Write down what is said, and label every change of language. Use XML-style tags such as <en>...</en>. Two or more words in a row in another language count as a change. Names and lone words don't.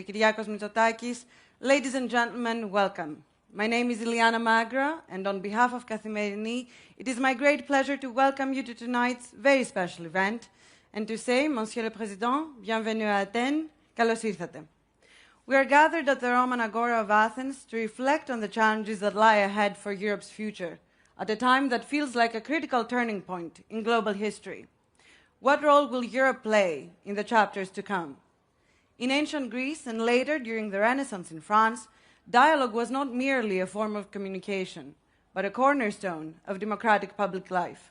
<en>Kyriakos Mitsotakis, ladies and gentlemen, welcome. My name is Iliana Magra, and on behalf of Kathimerini, it is my great pleasure to welcome you to tonight's very special event and to say,</en> <fr>Monsieur le Président, bienvenue à Athens,</fr> <el>καλώς ήρθατε.</el> <en>We are gathered at the Roman Agora of Athens to reflect on the challenges that lie ahead for Europe's future, at a time that feels like a critical turning point in global history. What role will Europe play in the chapters to come? In ancient Greece and later during the Renaissance in France, dialogue was not merely a form of communication, but a cornerstone of democratic public life.</en>